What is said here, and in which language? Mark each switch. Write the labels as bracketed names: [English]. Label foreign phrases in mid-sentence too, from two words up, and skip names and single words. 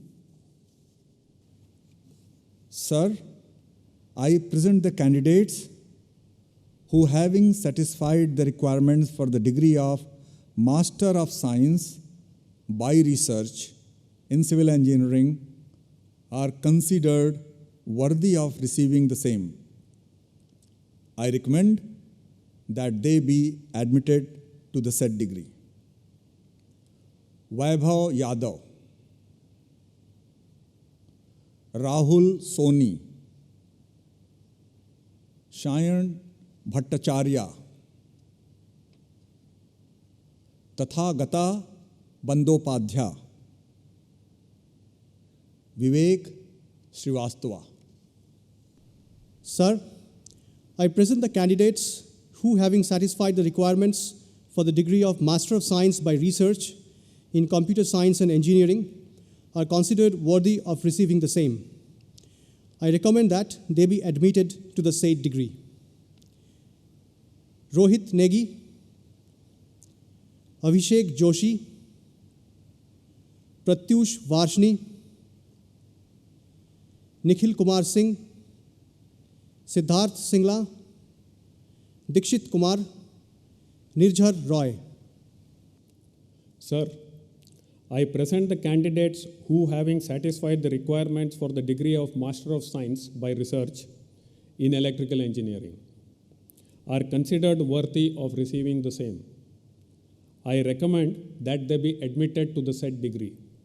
[English] Sir, I present the candidates who, having satisfied the requirements for the degree of Master of Science by Research in Civil Engineering, are considered worthy of receiving the same. I recommend that they be admitted to the said degree. Vaibhav Yadav, Rahul Soni, Shayan Bhattacharya, Tathagata Bandopadhyaya, Vivek Srivastava. Sir, I present the candidates who, having satisfied the requirements for the degree of Master of Science by Research in Computer Science and Engineering, are considered worthy of receiving the same. I recommend that they be admitted to the said degree. Rohit Negi, Abhishek Joshi, Pratyush Varshni, Nikhil Kumar Singh, Siddharth Singla, Dikshit Kumar, Nirjar Roy. Sir, I present the candidates who, having satisfied the requirements for the degree of Master of Science by Research in Electrical Engineering, are considered worthy of receiving the same. I recommend that they be admitted to the said degree.